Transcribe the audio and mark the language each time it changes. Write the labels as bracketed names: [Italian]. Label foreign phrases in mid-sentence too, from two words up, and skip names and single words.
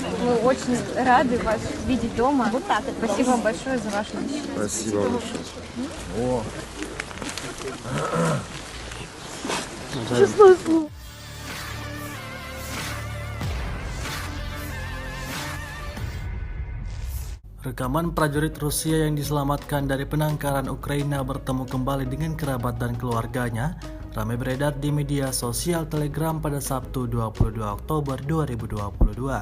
[Russian] Мы очень рады вас видеть дома. Вот так. Спасибо вам большое за вашу защиту. Спасибо большое. О. Честное слово. [Indonesian] Rekaman prajurit Rusia yang diselamatkan dari penangkaran Ukraina bertemu kembali dengan kerabat dan keluarganya ramai beredar di media sosial Telegram pada Sabtu 22 Oktober 2022.